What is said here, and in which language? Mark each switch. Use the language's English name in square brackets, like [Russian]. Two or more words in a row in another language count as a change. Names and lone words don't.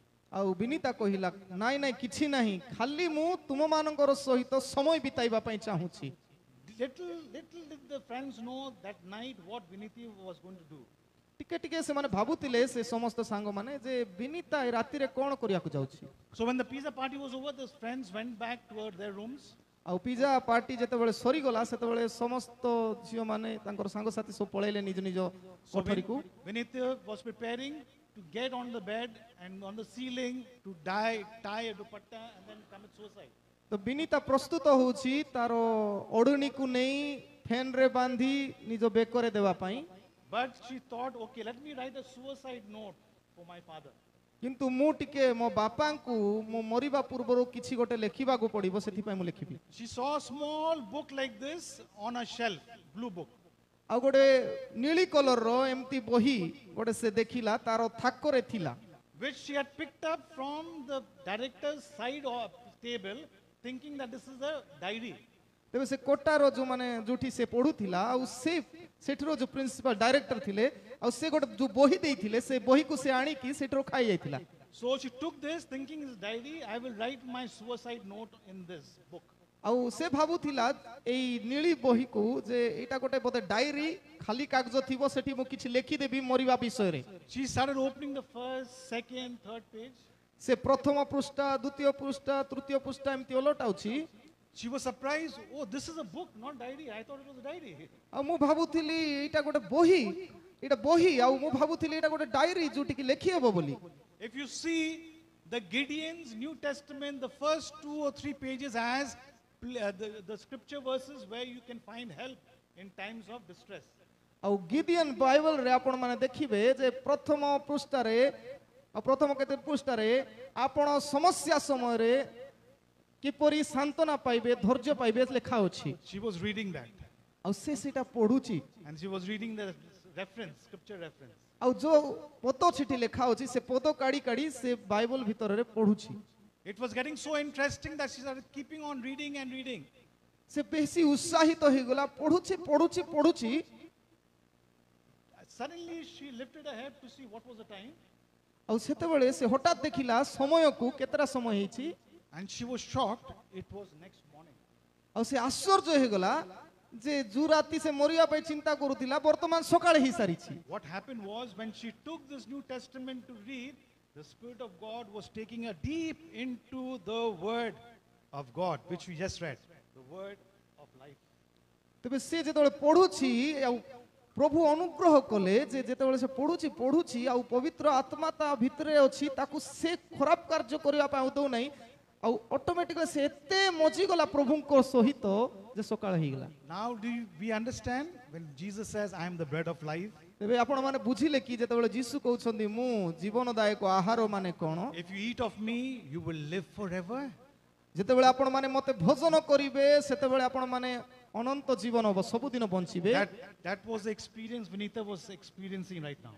[Odia] ଆଉ ବିନିତା କହିଲା ନାଇଁ ନାଇଁ କିଛି ନାହିଁ, ଖାଲି ମୁଁ ତୁମମାନଙ୍କର ସହିତ ସମୟ ବିତାଇବା ପାଇଁ ଚାହୁଁଛି। [English] Little did the friends know that night what Vinita was going to do. [Odia] ଟିକେ ଟିକେ ସେମାନେ ଭାବୁଥିଲେ ସେ ସମସ୍ତ ସାଙ୍ଗମାନେ ଯେ ବିନିତା ଏ ରାତିରେ କଣ କରିବାକୁ ଯାଉଛି। [English] So when the pizza party was over, the friends went back toward their rooms. [Odia] ଆଉ [English] pizza party [Odia] ଯେତେବେଳେ ସରିଗଲା ସେତେବେଳେ ସମସ୍ତ ଝିଅମାନେ ତାଙ୍କର ସାଙ୍ଗସାଥୀ ସବୁ ପଳେଇଲେ ନିଜ ନିଜ କୋଠରୀକୁ। [English] Vinita was preparing to get on the bed and on the ceiling to tie a dupatta and then commit suicide. [Odia] ତ ବିନିତା ପ୍ରସ୍ତୁତ ହେଉଛି ତାର ଓଢ଼ଣୀକୁ ନେଇ ଫ୍ୟାନରେ ବାନ୍ଧି ନିଜ ବେକରେ ଦେବା ପାଇଁ। [English] But she thought, okay, let me write a suicide note for my father. [Odia] କିନ୍ତୁ ମୁଁ ଟିକେ ମୋ ବାପାଙ୍କୁ ମୁଁ ମରିବା ପୂର୍ବରୁ କିଛି ଗୋଟେ ଲେଖିବାକୁ ପଡ଼ିବ, ସେଥିପାଇଁ ମୁଁ ଲେଖିବି। [English] She saw a small book like this on a shelf, blue book. [Odia] ଆଉ ଗୋଟେ ନୀଳି କଲରର ଏମିତି ବହି ଗୋଟେ ସେ ଦେଖିଲା ତାର ଥାକରେ ଥିଲା। [English] Which she had picked up from the director's side of table, thinking that this is a diary. [Odia] ତେବେ ସେ କୋଟାର ଯୋଉମାନେ ଯୋଉଠି ସେ ପଢୁଥିଲା ଆଉ ସେଠିର ଯୋଉ [English] principal director [Odia] ଥିଲେ ଆଉ ସେ ଗୋଟେ ଯୋଉ ବହି ଦେଇଥିଲେ ସେ ବହିକୁ ସେ ଆଣିକି ସେଠିର ଖାଇ ଯାଇଥିଲା। [English] So she took this thinking it's diary, I will write my suicide note in this book. [Odia] ଆଉ ସେ ଭାବୁଥିଲା ଏଇ ନୀଳି ବହିକୁ ଯେ ଏଇଟା ଗୋଟେ ବୋଧେ ଡାଇରୀ ଖାଲି କାଗଜ ଥିବ ସେଠି ମୁଁ କିଛି ଲେଖିଦେବି ମରିବା ବିଷୟରେ। [English] She started opening the first, second, third page. [Odia] ସେ ପ୍ରଥମ ପୃଷ୍ଠା, ଦ୍ୱିତୀୟ ପୃଷ୍ଠା, ତୃତୀୟ ପୃଷ୍ଠା ଏମିତି ଓଲଟାଉଛି। [English] She was surprised, oh, this is a book, not diary. I thought it was a diary. [Odia] ଆଉ ମୁଁ ଭାବୁଥିଲି ଏଇଟା ଗୋଟେ ବହି, ଏଇଟା ବହି ଆଉ ମୁଁ ଭାବୁଥିଲି ଏଇଟା ଗୋଟେ ଡାଇରୀ ଯୋଉଠିକି ଲେଖି ହେବ ବୋଲି। [English] If you see the Gideon's New Testament, the first 2 or 3 pages has the scripture verses where you can find help in times of distress. [Odia] ଆଉ ଗିଦିଅନ ବାଇବଲରେ ଆପଣ ମାନେ ଦେଖିବେ ଯେ ପ୍ରଥମ ପୃଷ୍ଠାରେ ଆଉ ପ୍ରଥମ କେତେ ପୃଷ୍ଠାରେ ଆପଣ ସମସ୍ୟା ସମୟରେ କିପରି ସାନ୍ତ୍ୱନା ପାଇବେ, ଧୈର୍ଯ୍ୟ ପାଇବେ ଲେଖା ଅଛି। [English] She was reading that. [Odia] ଆଉ ସେ ସେଟା ପଢୁଛି [English] And she was reading the reference, scripture reference. [Odia] ଆଉ ଯୋଉ ପଦ ସେଠି ଲେଖା ଅଛି ସେ ପଦ କାଢି କାଢି ସେ ବାଇବଲ ଭିତରେ ପଢୁଛି। [English] It was getting so interesting that she started keeping on reading and reading. [Odia] ସେ ବେଶୀ ଉତ୍ସାହିତ ହେଇଗଲା, ପଢୁଛି ପଢୁଛି ପଢୁଛି। [English] Suddenly she lifted her head to see what was the time, [Odia] ଆଉ ସେତେବେଳେ ସେ ହଠାତ୍ ଦେଖିଲା ସମୟକୁ କେତେଟା ସମୟ ହେଇଛି, [English] and she was shocked. It was next morning. [Odia] ଆଉ ସେ ଆଶ୍ଚର୍ଯ୍ୟ ହେଇଗଲା ଯେ ଯୋଉ ରାତି ସେ ମରିବା ପାଇଁ ଚିନ୍ତା କରୁଥିଲା ବର୍ତ୍ତମାନ ସକାଳେ ହେଇସାରିଛି। [English] What happened was, when she took this New Testament to read, the Spirit of God was taking her deep into the Word of God, which we just read, the Word of life. [Odia] ତେବେ ସେ ଯେତେବେଳେ ପଢୁଛି ଆଉ ପ୍ରଭୁ ଅନୁଗ୍ରହ କଲେ ଯେ ଯେତେବେଳେ ସେ ପଢୁଛି ଆଉ ପବିତ୍ର ଆତ୍ମା ତା ଭିତରେ ଅଛି, ତାକୁ ସେ ଖରାପ କାର୍ଯ୍ୟ କରିବା ପାଇଁ ଆଉ ଦଉନାହିଁ, ଆଉ ଅଟୋମେଟିକଲି ସେ ଏତେ ମଜିଗଲା ପ୍ରଭୁଙ୍କ ସହିତ ଯେ ସକାଳ ହେଇଗଲା। [English] Now we understand when Jesus says, I am the bread of life? [Odia] ତେବେ ଆପଣମାନେ ବୁଝିଲେ କି ଯେତେବେଳେ ଯୀଶୁ କହୁଛନ୍ତି ମୁଁ ଜୀବନଦାୟକ ଆହାର ମାନେ କ'ଣ? [English] If you eat of me, you will live forever. [Odia] ଯେତେବେଳେ ଆପଣମାନେ ମତେ ଭୋଜନ କରିବେ ସେତେବେଳେ ଆପଣମାନେ ଅନନ୍ତ ଜୀବନ ହବ, ସବୁଦିନ ବଞ୍ଚିବେ। [English] That was the experience Vinita was experiencing right now.